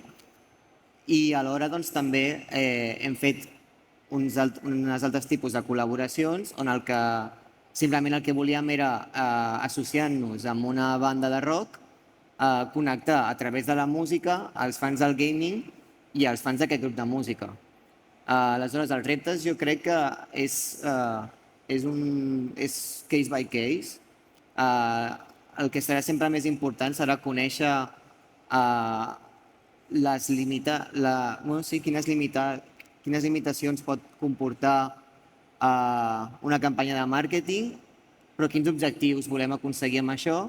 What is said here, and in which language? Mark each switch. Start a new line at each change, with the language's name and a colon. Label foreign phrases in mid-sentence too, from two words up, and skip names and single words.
Catalan: I alhora doncs, també hem fet uns altres tipus de col·laboracions on simplement el que volíem era, associant-nos amb una banda de rock, connectar a través de la música els fans del gaming i els fans d'aquest grup de música. Aleshores, els reptes jo crec que és
English: case by case.
Catalan: El que serà sempre més important serà conèixer quines limitacions pot comportar una campanya de màrqueting, però quins objectius volem aconseguir amb això.